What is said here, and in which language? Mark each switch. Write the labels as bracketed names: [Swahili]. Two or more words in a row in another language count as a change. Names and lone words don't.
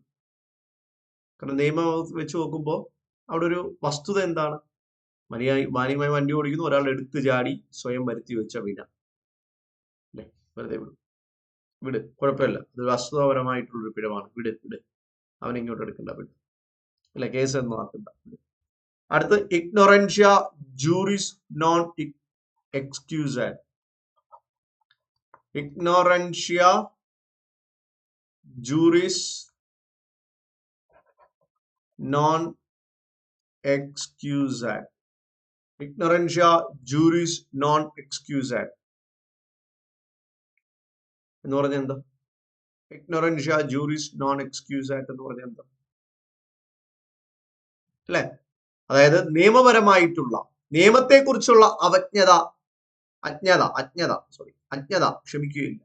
[Malayalam] കാരണം നിയമം വെച്ച് നോക്കുമ്പോൾ അവിടെ ഒരു വസ്തുത എന്താണ്? മാന്യമായി വണ്ടി ഓടിക്കുന്നു, ഒരാൾ എടുത്തു ചാടി സ്വയം വരുത്തി വെച്ച വിന, അല്ലെ? വെറുതെ വിട്, കുഴപ്പമില്ല, ഇത് വസ്തുതാപരമായിട്ടുള്ളൊരു പിഴവാണ്, വിട്, അവൻ ഇങ്ങോട്ട് എടുക്കണ്ട, വിട്, അല്ലെ? കേസ് ഒന്നും ആക്കണ്ട, വിട്. [Latin] അടുത്ത് ignorantia juris non excusat. ignorantia juris non excusat. ignorantia juris non excusat [Malayalam] എന്ന് പറഞ്ഞാൽ എന്താ? [Latin] ignorantia juris non excusat [Malayalam] എന്ന് പറഞ്ഞാൽ എന്താ? അല്ലെ? അതായത് നിയമപരമായിട്ടുള്ള, നിയമത്തെക്കുറിച്ചുള്ള അജ്ഞത ക്ഷമിക്കുകയില്ല.